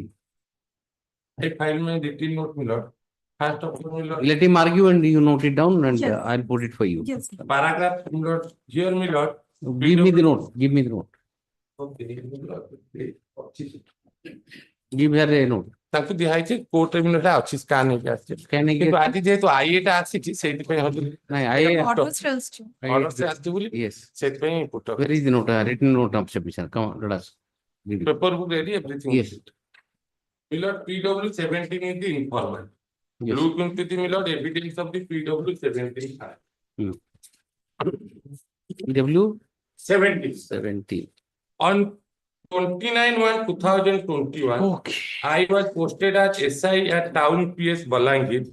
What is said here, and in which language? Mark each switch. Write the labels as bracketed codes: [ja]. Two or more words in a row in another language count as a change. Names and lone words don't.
[en] I filed my detail note, Miller. First of all, Miller. Let him argue and you note it down and Yes. I'll put it for you. Yes. Paragraph, Miller. Here, Miller. Give me the note. Give me the note. Okay. Give her a note. [or] ତାଙ୍କୁ ଦିଆ ହେଇଛି କୋର୍ଟରେ ବି ନଟା ଅଛି ସ୍କାନ ହେଇକି ଆସିଛି Scan ହେଇକି କିନ୍ତୁ ଆଜି ଯେହେତୁ ଆଇଏଟା ଆସିଛି ସେଇଥିପାଇଁ ହଜୁର ନାଇଁ, [en] Order still still. [or] ଅର୍ଡର ଆସିଛି ବୋଲି [en] Yes. [or] ସେଇଥିପାଇଁ ପୁଟ [en] Where is the note? Written note of submission. Come on, let us. Read it. paper book ready everything Yes. Milord, PW 17 is the informant. Yes. Look into the Milord evidence of the PW 17. PW 17. 17. On 29/1/2021, Okay. I was posted as SI at Town PS Balangir.